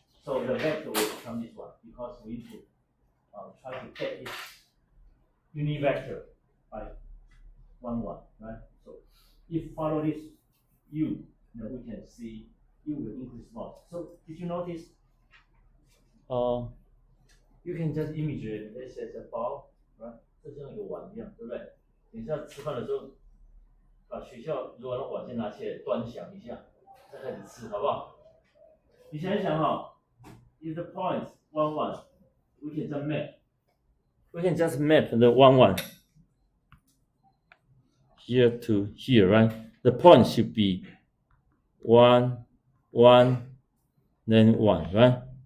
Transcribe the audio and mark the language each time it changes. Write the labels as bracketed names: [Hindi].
[English] So the vector will become this one, because we need to try to get its unit vector by 1, 1, right? So if follow this u, we can see u will increase more. So did you notice? You can just imagine this as a ball, right? [Chinese] 这像一个碗一样，对不对？等一下吃饭的时候，把学校如果那碗先拿起来端详一下，再开始吃，好不好？你想一想哈， [English] if the point 1, 1, we can just map. We can just map the 1, 1 here to here, right? The point should be 1, 1, then 1, right?